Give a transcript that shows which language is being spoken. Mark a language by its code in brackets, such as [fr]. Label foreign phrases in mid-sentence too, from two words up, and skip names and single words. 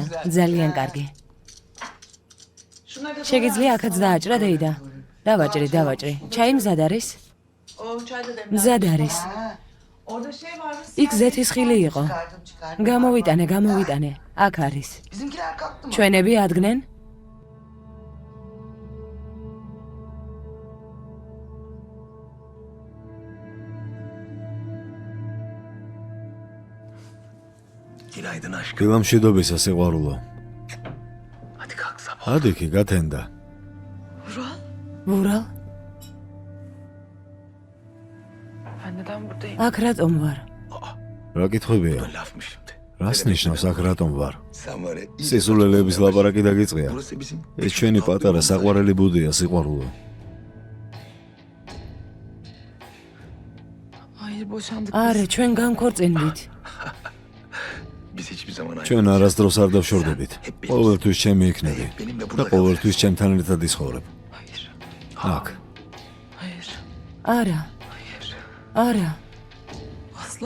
[ka] ძალიან კარგი. შეგიძლია აქაც დააჭრა დეიდა. დავაჭრი. ჩაი მზად არის? მზად არის. იქ ზეთის ხილი იყო. გამოვიტანე. აქ არის. [tr] Bizimkiler kalktı mı? [ka] ჩვენები ადგნენ? [tr] Günaydın aşkım. [ka] დილამშვიდობისა სიყვარულო. [tr] Hadi kalk sabah. [ka] ადიქი გათენდა. ვურალ, [tr] Ben neden buradayım? [ka] აქ რატომ ვარ? რა კითხვებია? [tr] Laf mı şimdi? [ka] რას ნიშნავს აქ რატომ ვარ? [tr] Sen var ya. [ka] სისულელეების ლაპარაკი დაგიწყია. [tr] Burası bizim. [ka] ეს ჩვენი პატარა საყვარელი ბუდია სიყვარულო. [tr] Hayır, boşandık [ka] არა, ჩვენ განქორწინდით. [tr] Biz hiçbir zaman [ka] ჩვენ არასდროს არ დავშორდებით. ყოველთვის ჩემი იქნები და ყოველთვის ჩემთან ერთად ისხოვრებ. [tr] Hayır. [ka] აქ. [tr] Hayır. [ka] არა, [tr] Asla.